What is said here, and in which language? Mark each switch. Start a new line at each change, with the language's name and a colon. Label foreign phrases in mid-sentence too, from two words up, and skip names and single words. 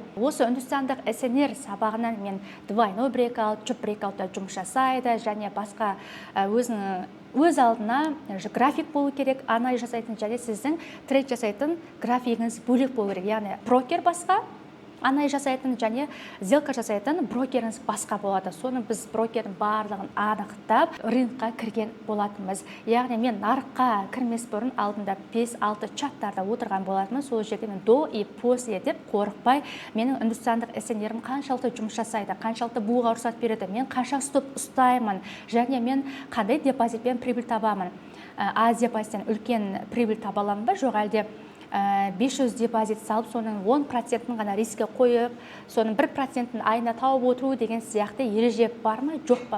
Kazakh: Осы үндістандық эссенер сабағынан мен двойной breakout, жұп breakoutта жұмыс жасайды және басқа өз алдына график болу керек, анализ жасайтын және сіздің трейд жасайтын графигіңіз бөлек болу керек. Яғни брокер басқа, анализ жасайтын және сделка жасайтын брокеріңіз басқа болады. Соны біз брокердің барлығын анықтап рынокқа кірген болатынбыз. Яғни мен нарыққа кірмес бұрын алдында 5-6 чаттарда отырған болатынмын. Сол жерде мен
Russian: до и после
Kazakh: деп қорықпай, менің үндістандық эссенерім қаншалықты жұмыс жасайды, қаншалықты буға рұқсат береді, мен қанша стоп ұстаймын және мен қандай депозитпен прибыль табамын. Аз депозиттен үлкен прибыль таба аламын ба, жоқ әлде 500 депозит салып, соның 10%-ін ғана риске қойып, соның 1%-ін айына тауып отыру деген сияқты ереже бар ма, жоқ па?